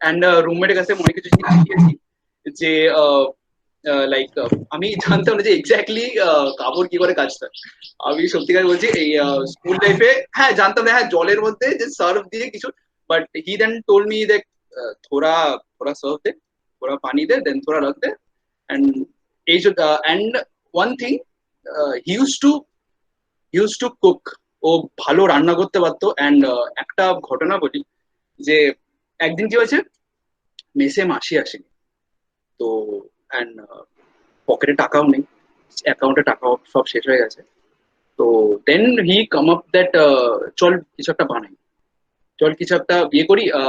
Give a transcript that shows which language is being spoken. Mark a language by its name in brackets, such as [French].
[Bangla] And রুমমেটের কাছে অনেক কিছু জিনিস শিখেছি যে লাইক আমি জানতাম না যে এক্স্যাক্টলি কাপড় কি করে কাচতে হয়। আমি সত্যিকার বলছি এই স্কুল লাইফে হ্যাঁ জানতাম না হ্যাঁ জলের মধ্যে যে সার্ফ দিয়ে কিছু, [English] but he then told me [Bangla] দেখ [Hindi] थोड़ा थोड़ा सर्फ दे, थोड़ा पानी दे, देन थोड़ा रख दे। [English] and and one thing he used to cook, [Bangla] ও ভালো রান্না করতে পারতো। এন্ড একটা ঘটনা বলি যে একদিন কি হয়েছে, মেসে মাসি আসেনি তো, এন্ড পকেটে টাকাও নেই, অ্যাকাউন্টে টাকাও সব শেষ হয়ে গেছে। তো [English] then he come up that [Bangla] চল কিছু একটা বানাই, চল কিছু একটা বিয়ে করি।